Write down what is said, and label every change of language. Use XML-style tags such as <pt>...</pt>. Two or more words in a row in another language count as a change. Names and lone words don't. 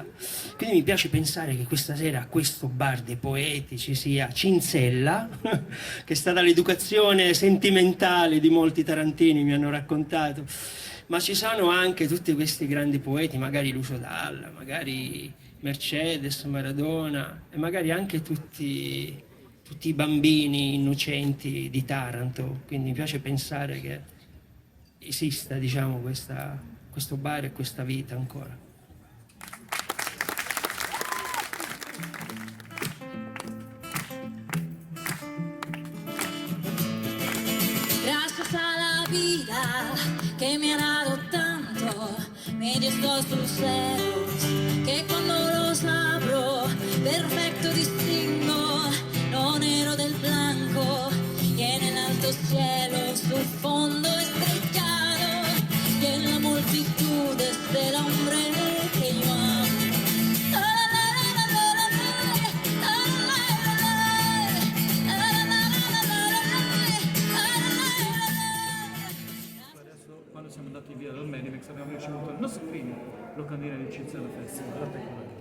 <it>Quindi mi piace pensare che questa sera a questo bar dei poeti ci sia Cinzella, che è stata l'educazione sentimentale di molti tarantini, mi hanno raccontato, ma ci sono anche tutti questi grandi poeti, magari Lucio Dalla, magari Mercedes, Maradona e magari anche tutti i bambini innocenti di Taranto. Quindi mi piace pensare che esista, diciamo, questo bar e questa vita ancora.</it> <es>Gracias a la vida que me ha dado tanto, medio sus celos, que cuando los abro, perfecto distingo lo negro del blanco, y en el alto cielo su fondo estrellado, y en la multitud del hombre que yo amo.</es> <it>Quando siamo andati via dal Medimex abbiamo ricevuto il nostro primo locandina di Cinzella Festival, la tecnologia.</it>